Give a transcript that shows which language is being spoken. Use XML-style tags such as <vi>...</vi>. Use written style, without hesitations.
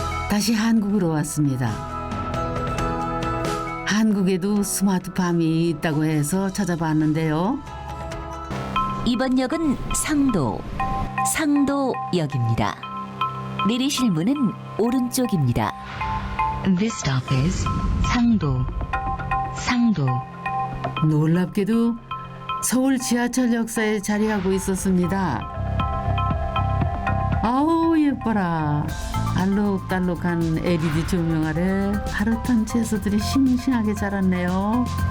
<ko>다시 한국으로 왔습니다. 한국에도 스마트팜이 있다고 해서 찾아봤는데요. 이번 역은 상도역입니다. 내리실 문은 오른쪽입니다.</ko> <en>This stop is 상도.</en> <ko>놀랍게도 서울 지하철 역사에 자리하고 있었습니다. 아우 예뻐라. 알록달록한 LED 조명 아래 파릇한 채소들이 싱싱하게 자랐네요.</ko>